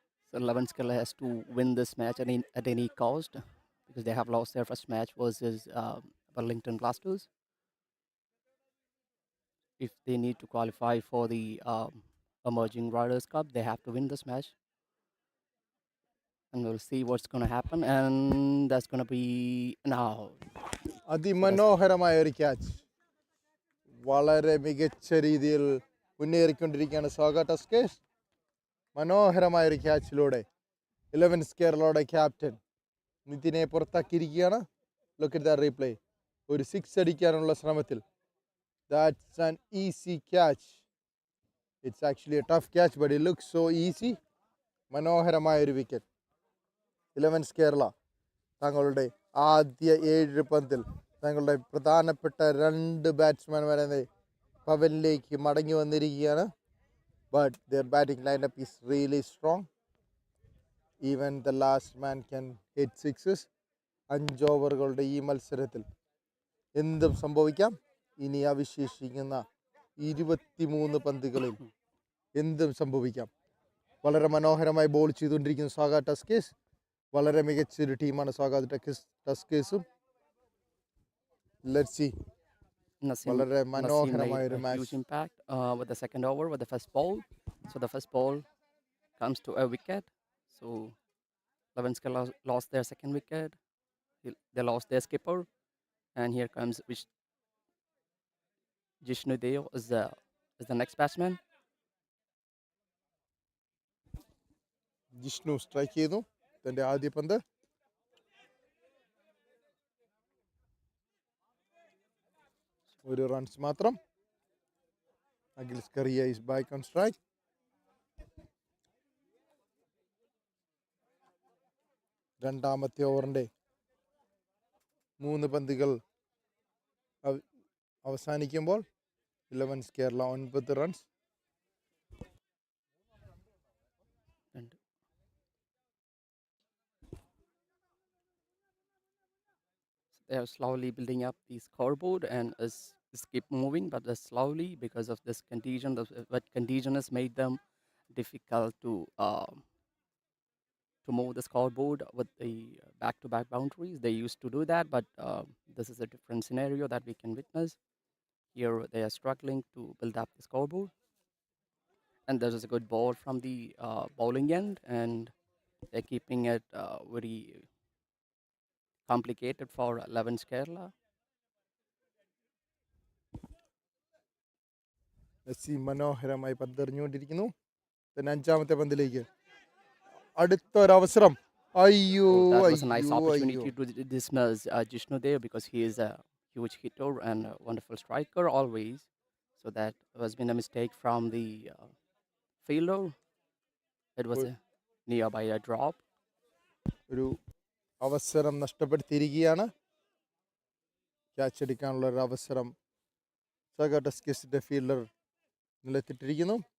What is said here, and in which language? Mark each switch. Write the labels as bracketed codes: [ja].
[en] So 11's Kerala has to win this match at any cost because they have lost their first match versus Burlington Blasters. If they need to qualify for the Emerging Riders Cup, they have to win this match. And we'll see what's going to happen. And that's going to be now. [ml] അതിമനോഹരമായ ഒരു catch, വളരെ മികച്ച രീതിയിൽ മുന്നേറിക്കൊണ്ടിരിക്കുകയാണ് സോഗ Tuskers. മനോഹരമായൊരു ക്യാച്ചിലൂടെ 11's കേരളയുടെ captain നിതിനെ പുറത്താക്കിയിരിക്കുകയാണ്. [en] Look at the replay. [ml] ഒരു 6 അടിക്കാനുള്ള ശ്രമത്തിൽ. [en] That's an easy catch. It's actually a tough catch but it looks so easy. [ml] മനോഹരമായൊരു വിക്കറ്റ്. 11's കേരള തങ്ങളുടെ ആദ്യ 7 പന്തിൽ തങ്ങളുടെ പ്രധാനപ്പെട്ട 2 ബാറ്റ്സ്മാൻമാരെ പവനിലേക്ക് മടങ്ങി വന്നിരിക്കുകയാണ്. [en] But their batting lineup is really strong. Even the last man can hit sixes. [ml] 5 ഓവറുകളുടെ ഈ മത്സരത്തിൽ എന്തും സംഭവിക്കാം. ഇനി അവശേഷിക്കുന്ന 23 പന്തുകളിൽ എന്തും സംഭവിക്കാം. വളരെ മനോഹരമായി ബോൾ ചെയ്തുകൊണ്ടിരിക്കുന്ന സോഗ ടസ്കേഴ്സ്. വളരെ മികച്ചൊരു ടീമാണ് സോഗ ടസ്കേഴ്സും. [en] Let's see. Naseem [ml] മനോഹരമായ ഒരു [en] made a [ml] match. [en] huge impact with the second over, with the first ball. So the first ball comes to a wicket. So 11's Kerala lost their second wicket. They lost their skipper. And here comes Jishnu Deo is the next batsman. [ml] Jishnu strike ചെയ്തു തൻ്റെ ആദ്യ പന്ത്. ഒരു runs മാത്രം. അഖിൽസ് കറിയ [en] Is back on strike. [ml] രണ്ടാമത്തെ ഓവറിൻ്റെ 3 പന്തുകൾ അവസാനിക്കുമ്പോൾ 11's Kerala 9 runs. [en] And they are slowly building up the scoreboard and is keep moving, but they're slowly because of this contagion. What contagion has made them difficult to move the scoreboard with the back-to-back boundaries. They used to do that, but this is a different scenario that we can witness. Here they are struggling to build up the scoreboard. And there is a good ball from the bowling end, and they're keeping it very complicated for 11's Kerala. [ml] Messi മനോഹരമായി പന്തെറിഞ്ഞുകൊണ്ടിരിക്കുന്നു. പിന്നെ 5ാമത്തെ പന്തിലേക്ക് അടുത്തൊരവസരം. അയ്യോ [en] So that was a nice അയ്യോ opportunity അയ്യോ. to dismiss Jishnu there because he is a huge hitter and a wonderful striker always. So that has been a mistake from the fielder. It was a nearby a drop. [ml] ഒരു അവസരം നഷ്ടപ്പെടുത്തിയിരിക്കുകയാണ്. Catch അടിക്കാനുള്ള ഒരു അവസരം സോഗ ടസ്കേഴ്സിന്റെ fielder നിലത്തിട്ടിരിക്കുന്നു.